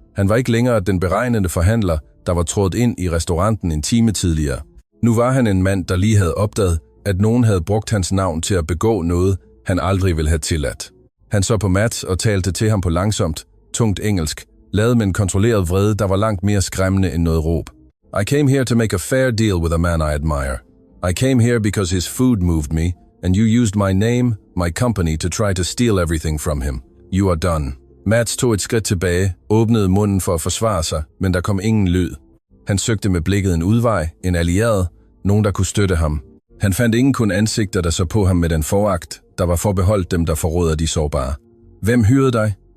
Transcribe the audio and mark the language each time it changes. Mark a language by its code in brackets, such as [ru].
[da] Han var ikke længere den beregnende forhandler, der var trådt ind i restauranten en time tidligere. Nu var han en mand, der lige havde opdaget, at nogen havde brugt hans navn til at begå noget, han aldrig ville have tilladt. Han så på Mats og talte til ham på langsomt, tungt engelsk, lavet med en kontrolleret vrede, der var langt mere skræmmende end noget råb. [en] I came here to make a fair deal with a man I admire. I came here because his food moved me, and you used my name, my company, to try to steal everything from him. You are done. [da] Mats tog et skridt tilbage, åbnede munden for at forsvare sig, men der kom ingen lyd. Han søgte med blikket en udvej, en allieret, nogen der kunne støtte ham. Han fandt ingen kun ansigter, der så på ham med den foragt, der var forbeholdt dem, der forråder de sårbare. Hvem hyrede dig?